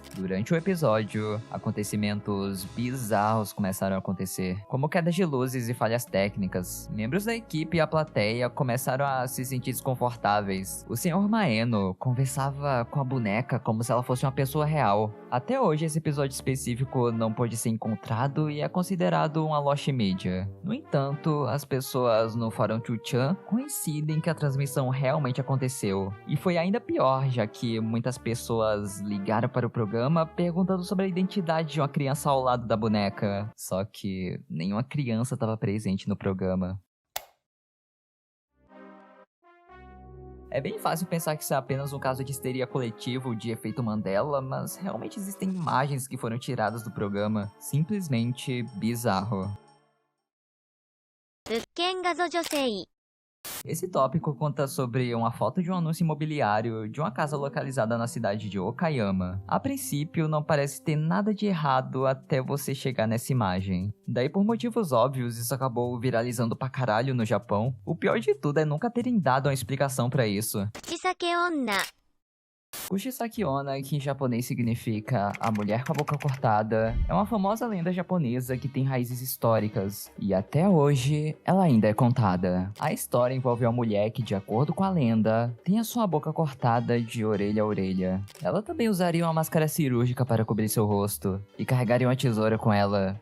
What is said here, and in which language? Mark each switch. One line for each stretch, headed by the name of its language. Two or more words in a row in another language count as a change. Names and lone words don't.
Portuguese: Durante o episódio, acontecimentos bizarros começaram a acontecer, como quedas de luzes e falhas técnicas. Membros da equipe e a plateia começaram a se sentir desconfortáveis. O Sr. Maeno conversava com a boneca como se ela fosse uma pessoa real. Até hoje, esse episódio específico não pôde ser encontrado e é considerado uma
English: lost media.
Portuguese: No entanto, as pessoas no Fórum Chuchan coincidem que a transmissão realmente aconteceu. E foi ainda pior, já que muitas pessoas ligaram para o programa perguntando sobre a identidade de uma criança ao lado da boneca. Só que nenhuma criança estava presente no programa. É bem fácil pensar que isso é apenas um caso de histeria coletivo de efeito Mandela, mas realmente existem imagens que foram tiradas do programa. Simplesmente bizarro.
Japanese: 物件画像女性
Portuguese: Esse tópico conta sobre uma foto de um anúncio imobiliário de uma casa localizada na cidade de Okayama. A princípio, não parece ter nada de errado até você chegar nessa imagem. Daí, por motivos óbvios, isso acabou viralizando pra caralho no Japão. O pior de tudo é nunca terem dado uma explicação pra isso.
Japanese: 口裂け女
Portuguese: Kushisaki Onna, que em japonês significa a mulher com a boca cortada, é uma famosa lenda japonesa que tem raízes históricas, e até hoje ela ainda é contada. A história envolve uma mulher que, de acordo com a lenda, tem a sua boca cortada de orelha a orelha. Ela também usaria uma máscara cirúrgica para cobrir seu rosto, e carregaria uma tesoura com ela.